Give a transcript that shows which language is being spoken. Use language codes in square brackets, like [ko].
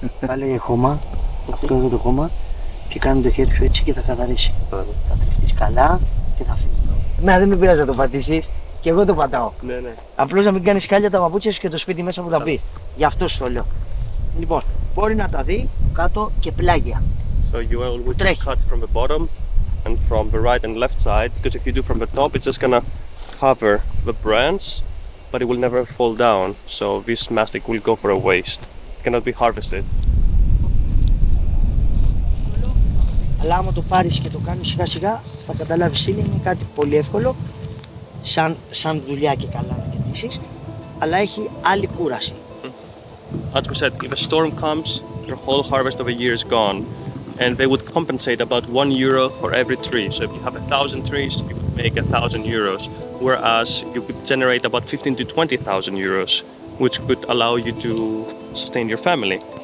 [el] Βάλε χώμα, αυτό εδώ το χώμα και κάνει το χέρι σου έτσι και θα καθαρίσει. Θα τριφτείς καλά και θα φύγει. Εμένα δεν με πειράζει να το πατήσεις και εγώ το πατάω. Ναι. Απλώς να μην κάνεις χάλια τα παπούτσια σου και το σπίτι μέσα που θα μπει. Γι' αυτό σου το λέω. Λοιπόν, μπορεί να τα δει κάτω και πλάγια. [en] So you always [el] Τρέχει. [en] cut from the bottom and from the right and left side, because if you do from the top, it's just gonna cover the branch, but it will never fall down. So this mastic will go for a waste. It cannot be harvested. [el] Αλλά άμα το πάρεις και το κάνεις σιγά σιγά, θα καταλάβεις είναι κάτι πολύ εύκολο, σαν δουλειά και καλά να κερδίσεις, αλλά έχει άλλη κούραση. [en] As we said, if a storm comes, your whole harvest of a year is gone. And they would compensate about €1 for every tree. So if you have 1,000 trees, you could make €1,000, whereas you could generate about 15 to 20,000 euros, which could allow you to sustain your family.